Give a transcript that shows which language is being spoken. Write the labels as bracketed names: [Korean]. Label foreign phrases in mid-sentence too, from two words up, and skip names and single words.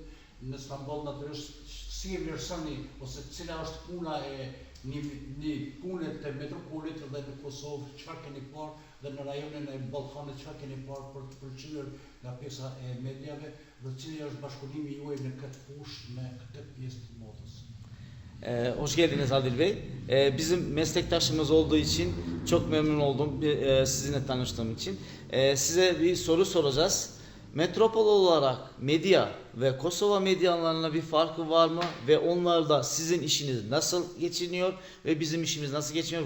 [Albanian] Në Istanbul natyrisht si e vlerësoni ose cila është puna e një pune të metropolit dhe në Kosovë, çfarë keni parë dhe në rajonin e Ballkanit çfarë keni parë për të përqyer nga pjesa e mediave dhe cili është bashkëpunimi juaj në këtë fushë me këtë pjesë të modës? [Turkish] Hoş geldiniz Adil Bey. Bizim meslektaşımız olduğu için çok memnun oldum sizinle tanıştığım için. Size bir soru soracağız. Metropol olarak medya ve Kosova medyalarına bir farkı var mı? Ve onlarda sizin işiniz nasıl geçiniyor ve bizim işimiz nasıl geçiniyor?